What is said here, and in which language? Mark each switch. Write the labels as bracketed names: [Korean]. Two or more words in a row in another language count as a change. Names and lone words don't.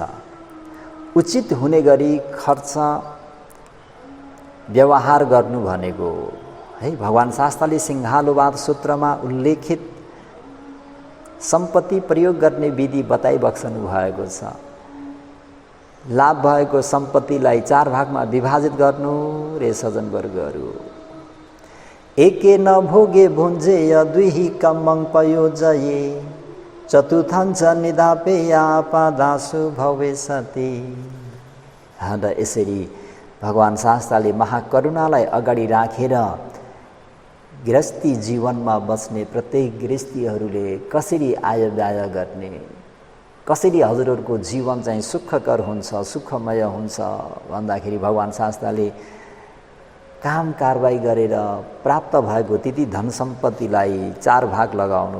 [Nepali] उचित हुने गरी खर्च व्यवहार गर्नु भनेको है भगवान शास्त्रले सिंहालोवाद सूत्रमा उल्लेखित सम्पत्ति प्रयोग गर्ने विधि बताइबक्सनु भएको छ। लाभ भएको सम्पत्तिलाई 4 भागमा विभाजित गर्नु रे सज्जनवर्गहरू। [Pali] एके न भोगे भुञ्जेय दुही कम्मङ पयोजये चतुर्थं च निदापेय आपदासु भवेसति। [Nepali] र यसरी भगवान शास्त्रले महाकरुणालाई अगाडि राखेर गृहस्थी जीवनमा बस्ने प्रत्येक गृहस्थीहरूले कसरी आय व्यय गर्ने, कसरी हजुरहरूको जीवन चाहिँ सुखकर हुन्छ, सुखमय हुन्छ भन्दाखेरि भगवान शास्त्रले काम कारबाही गरेर प्राप्त भएको त्यति धन सम्पत्तिलाई 4 भाग लगाउनु।